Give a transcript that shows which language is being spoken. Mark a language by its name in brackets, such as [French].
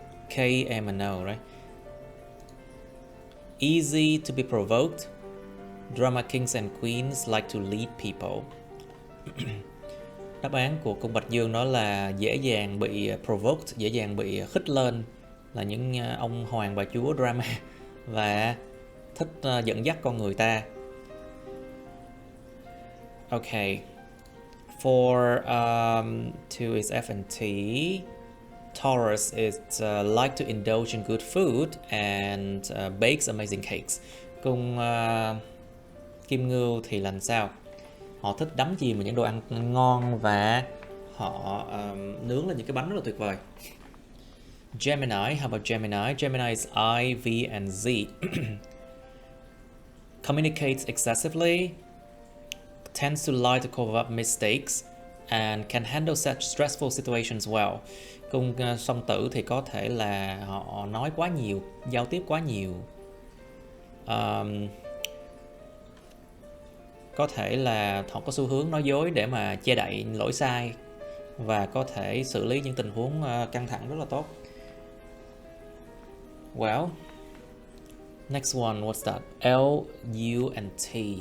[English] K, M, and O, right? Easy to be provoked. Drama kings and queens like to lead people. [Vietnamese] Đáp án của cung Bạch Dương đó là dễ dàng bị provoked, dễ dàng bị khích lên, là những ông hoàng bà chúa drama và thích dẫn dắt con người ta. [English] Okay, for 2 is F and T. Taurus is like to indulge in good food and bakes amazing cakes. [Vietnamese] Cung Kim Ngưu thì làm sao? Họ thích đắm chìm vào những đồ ăn ngon và họ nướng lên những cái bánh rất là tuyệt vời. [English] Gemini, how about Gemini? Gemini is I, V, and Z. Communicates excessively, tends to lie to cover up mistakes, and can handle such stressful situations well. [Vietnamese] Cung Song Tử thì có thể là họ nói quá nhiều, giao tiếp quá nhiều. Có thể là họ có xu hướng nói dối để mà che đậy lỗi sai và có thể xử lý những tình huống căng thẳng rất là tốt. [English] Well, next one, what's that? L, U, and T.